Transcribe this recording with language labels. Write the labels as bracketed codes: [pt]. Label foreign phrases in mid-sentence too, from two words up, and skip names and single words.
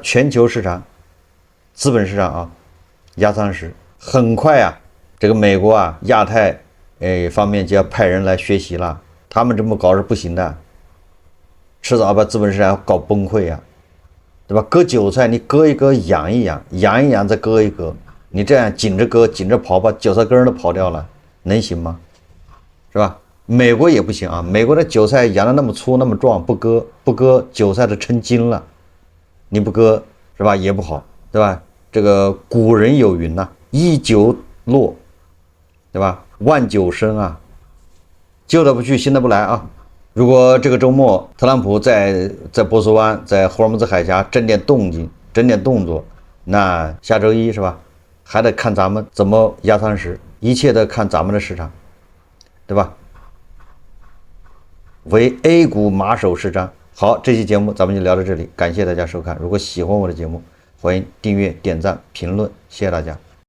[zh] 全球市场，資本市場啊，壓艙石，很快啊，這個美國啊，亞太方面就要派人來學習了，他們這麼搞是不行的，遲早把資本市場搞崩潰呀。對吧？割韭菜，你割一割，養一養，養一養，再割一割，你這樣緊着割，緊着刨，把韭菜根都刨掉了，能行嗎？是吧？美國也不行啊，美國的韭菜養的那麼粗那麼壯，不割，韭菜都成精了，你不割是吧？也不好，對吧？這個古人有云吶，一韭落，對吧？萬韭生啊，舊的不去，新的不來啊。如果這個周末特朗普在波斯灣、在霍爾木茲海峽整點動靜、整點動作，那下周一是吧，還得看咱們怎麼壓艙石，一切都看咱們的市場，對吧？為 A 股馬首是瞻。好，這期節目咱們就聊到這裡，感謝大家收看。如果喜歡我的節目，歡迎訂閱、點讚、評論，謝謝大家。